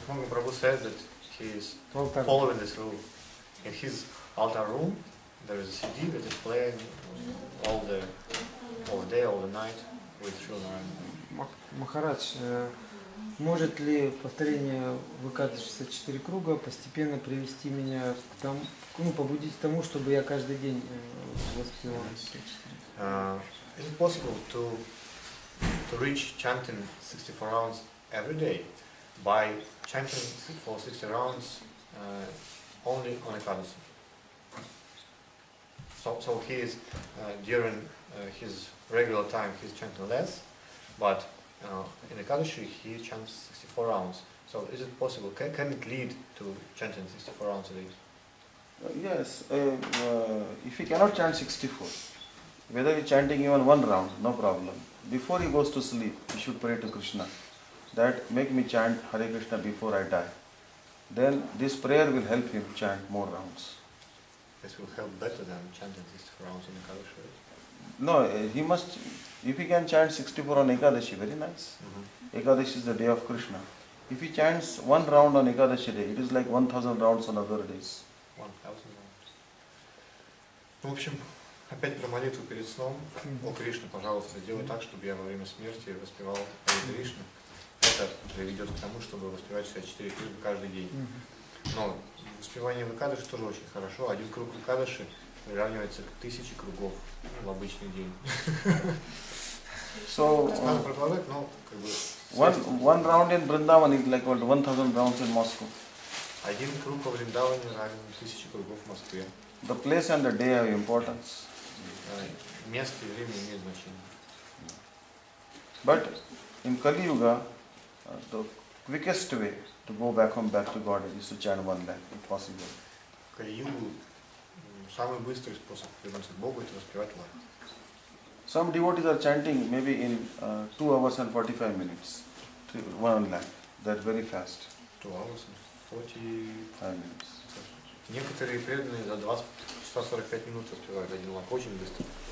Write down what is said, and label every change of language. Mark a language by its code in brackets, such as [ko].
[en] Prabhu said that he is following this rule. In his altar room, there is a CD that is playing all day, all the night with Srila Narayana. [ru] Махарадж, может ли повторение ВК 64 круга постепенно привести меня к тому, ну, побудить к тому, чтобы я каждый день воспевал 64? [en] Is it possible to reach chanting 64 rounds every day by chanting for 60 rounds only on Ekadasi? So he is during his regular time he's chanting less, but in Ekadashi he chants 64 rounds. So is it possible? Can it lead to chanting 64 rounds a day? Yes, if he cannot chant 64, whether he is chanting even one round, no problem. Before he goes to sleep, he should pray to Krishna that make me chant Hare Krishna before I die. Then this prayer will help him chant more rounds. This will help better than chanting 64 rounds on Ekadashi, right? No, he must, if he can chant 64 on Ekadashi, very nice. Ekadashi is the day of Krishna. If he chants one round on Ekadashi day, it is like 1000 rounds on other days. 1000 rounds. [ru] В общем, опять про молитву перед сном. О Кришна, пожалуйста, сделай так, чтобы я во время смерти воспевал Харе Кришна. Это приведет к тому, чтобы воспевать 64 круга каждый день. Но воспевание в Экадаши тоже очень хорошо. Один круг в Экадаши приравнивается к 1000 кругов в обычный день. [en] So, [ru] надо продолжать, но как бы... [en] One round in Vrindavan is like 1000 rounds in Moscow. [ru] Один круг во Вриндаване равен 1000 кругов в Москве. [en] The place and the day have importance. [ru] Место и время имеют значение. [en] But in Kali Yuga, the quickest way to go back home, back to God is to chant 1 lakh, if possible. [ru] Кали-югу самый быстрый способ вернуться к Богу — это воспевать лак. [en] Some devotees are chanting maybe in 2 hours and 45 minutes, 1 lakh. That's very fast. 2 hours and 45 minutes. [ru] Некоторые преданные за 20 часа 45 минут воспевают 1 лак, очень быстро.